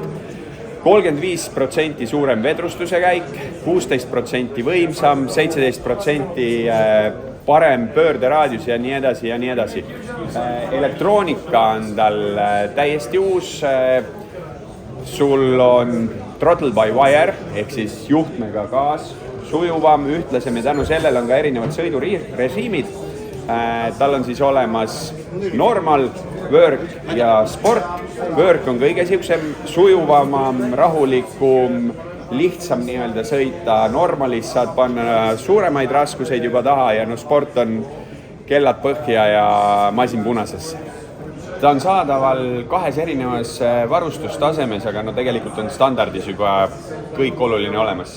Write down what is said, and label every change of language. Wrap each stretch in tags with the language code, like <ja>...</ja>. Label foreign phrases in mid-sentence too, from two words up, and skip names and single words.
<et>35% suurem vedrustuse käik, 16% võimsam, 17% parem pöörderaadius ja nii edasi ja nii edasi. Elektroonika on tal täiesti uus. Sul on</et> <en>throttle by wire</en> <et>ehk siis juhtmega gaas, sujuvam, ühtlasem ja tänu sellele on ka erinevad sõidurežiimid. Tal on siis olemas normal, work ja sport. Work on kõige sujuvamam, rahulikum, lihtsam nii-öelda sõita. Normalis saad panna suuremaid raskuseid juba taha ja sport on kellad põhja ja masin punasesse. Ta on saadaval kahes erinevas varustustasemes, aga tegelikult on standardis juba kõik oluline olemas.</et>